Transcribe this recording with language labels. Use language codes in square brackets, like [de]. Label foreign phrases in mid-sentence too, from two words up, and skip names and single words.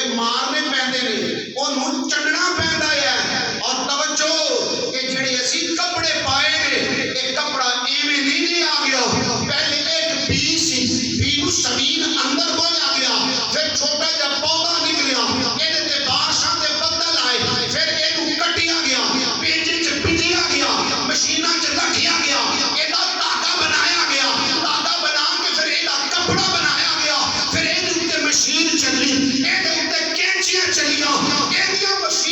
[pa] مارنے پیندے نے، انہوں چڑھنا پیندا ہے، اور توجہ کہ جڑے اسی کپڑے پائے نے، ایک کپڑا ایویں نہیں آ گیا، پہلے ایک بی سی، بی نو زمین اندر بویا گیا، پھر چھوٹا جا پودا نکلیا، یہ تے بارشاں دے بدل آئے، پھر یہ کٹیا گیا، پیجے چ پٹیا گیا، مشیناں چ رکھیا گیا، یہ دھاگا بنایا گیا، دھاگا بنا کے پھر یہ کپڑا بنایا گیا، پھر یہ مشین چلی، یہ کینچیاں چلیاں،